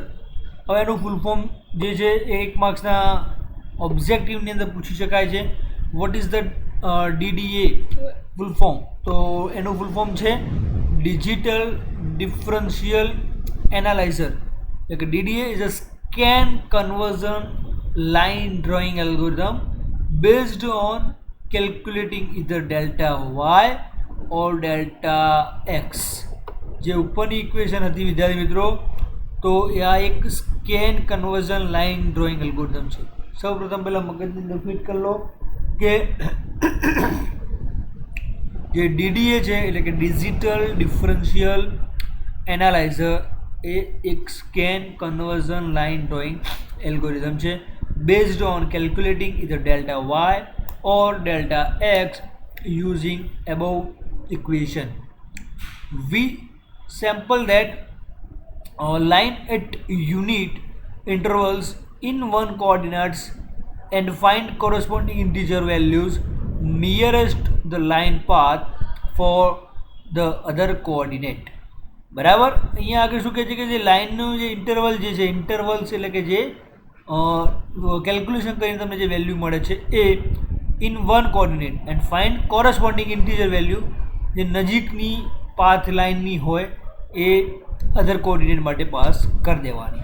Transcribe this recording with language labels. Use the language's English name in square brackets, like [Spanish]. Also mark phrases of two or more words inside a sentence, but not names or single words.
[Gujarati] હવે એનું ફૂલ ફોર્મ જે છે એ 1 માર્ક્સના ઓબ્જેક્ટિવની અંદર પૂછી શકાય છે. [English] what is the DDA full form? [Gujarati] તો એનું ફૂલ ફોર્મ છે [English] digital differential analyzer. [Gujarati] એટલે કે [English] DDA is a scan conversion line drawing algorithm based on calculating either delta y or delta x. [Gujarati] જે ઉપરની ઇક્વેશન હતી વિદ્યાર્થી મિત્રો, તો એ આ એક [English] scan conversion line drawing algorithm [Gujarati] છે. સૌપ્રથમ પહેલાં મગજની અંદર ફિટ કરી લો કે જે DDA છે એટલે કે [English] digital differential analyzer [Gujarati] એ એક [English] scan conversion line drawing algorithm [Gujarati] છે [English] based on calculating either delta y or delta x using above equation. We sample that line at unit intervals in one coordinates and find corresponding integer values nearest the line path for the other coordinate. [Gujarati] બરાબર અહીંયા આગળ શું કહે છે કે જે લાઇનનું જે ઇન્ટરવલ જે છે ઇન્ટરવલ્સ એટલે કે જે કેલ્ક્યુલેશન કરીને તમને જે વેલ્યુ મળે છે એ [English] in one coordinate and find corresponding integer value [Gujarati] જે નજીકની પાથ લાઇનની હોય એ [English] other coordinate [Gujarati] માટે પાસ કરી દેવાની.